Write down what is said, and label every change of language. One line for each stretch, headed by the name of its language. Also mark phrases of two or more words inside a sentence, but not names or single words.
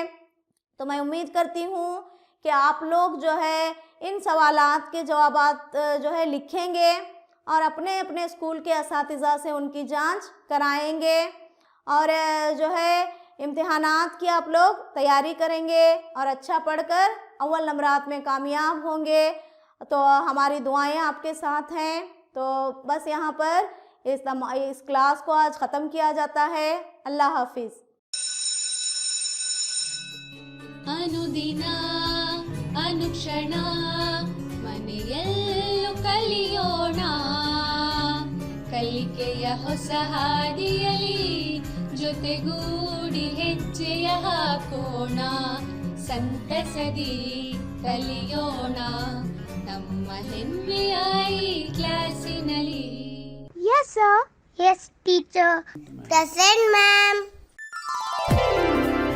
Urdu: تو میں امید کرتی ہوں کہ آپ لوگ جو ہے ان سوالات کے جوابات جو ہے لکھیں گے اور اپنے اپنے اسکول کے اساتذہ سے ان کی جانچ کرائیں گے، اور جو ہے امتحانات کی آپ لوگ تیاری کریں گے اور اچھا پڑھ کر اول نمبرات میں کامیاب ہوں گے۔ تو ہماری دعائیں آپ کے ساتھ ہیں۔ تو بس یہاں پر اس کلاس کو آج ختم کیا جاتا ہے۔ اللہ حافظ۔
Kannada: ಅನುದಿನ ಅನುಕ್ಷಣ ಮನೆಯಲ್ಲೂ ಕಲಿಯೋಣ, ಕಲಿಕೆಯ ಹೊಸ ಹಾದಿಯಲಿ ಜೊತೆಗೂಡಿ ಹೆಜ್ಜೆಯ ಹಾಕೋಣ, ಸಂತಸದಿ ಕಲಿಯೋಣ ನಮ್ಮ ಹೆಮ್ಮೆಯ ಈ ಕ್ಲಾಸಿನಲ್ಲಿ।
English: Yes, sir. Yes, teacher. Present, ma'am.